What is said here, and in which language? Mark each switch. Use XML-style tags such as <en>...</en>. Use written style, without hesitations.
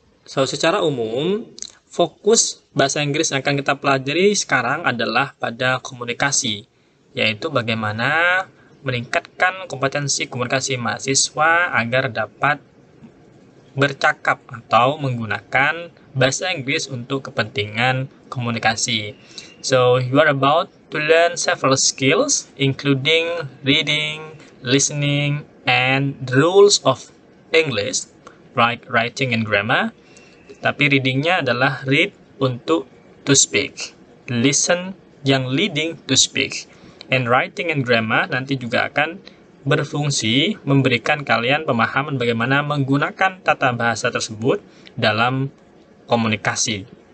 <id>So, secara umum, fokus bahasa Inggris yang akan kita pelajari sekarang adalah pada komunikasi, yaitu bagaimana meningkatkan kompetensi komunikasi mahasiswa agar dapat bercakap atau menggunakan bahasa Inggris untuk kepentingan komunikasi.</id> <en>So, you are about to learn several skills, including reading, listening, and the rules of English, like writing and grammar.</en> <id>Tapi readingnya adalah read untuk to speak, listen yang leading to speak,</id> <en>and writing and grammar</en> <id>nanti juga akan berfungsi memberikan kalian pemahaman bagaimana menggunakan tata bahasa tersebut dalam komunikasi.</id>